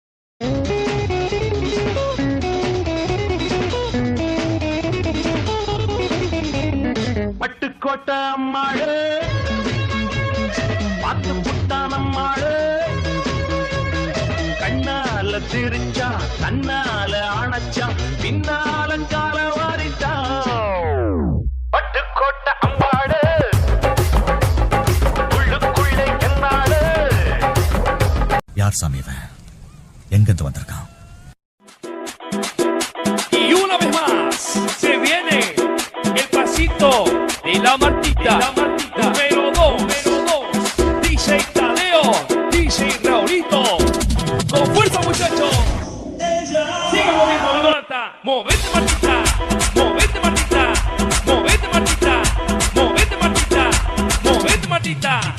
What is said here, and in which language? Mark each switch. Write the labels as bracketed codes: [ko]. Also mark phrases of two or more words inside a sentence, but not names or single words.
[ta] பட்டுக்கோட்டை அம்மாளு பாத்து புட்டான் அம்மாளு கண்ணால திரிச்சா கண்ணால அணைச்சா பின்னால கால வாரிட்டா. பட்டுக்கோட்டை அம்மாளு உள்ளுக்குள்ளே என்னாளு. யார் சாமி இவன்? எங்கிருந்து வந்திருக்கான்? [es] Y una vez más se viene el pasito de la Martita, número 2, DJ Tadeo, DJ Raulito, con fuerza muchachos, sigue moviendo la Marta, movete Martita, movete Martita, movete Martita, movete Martita, movete Martita.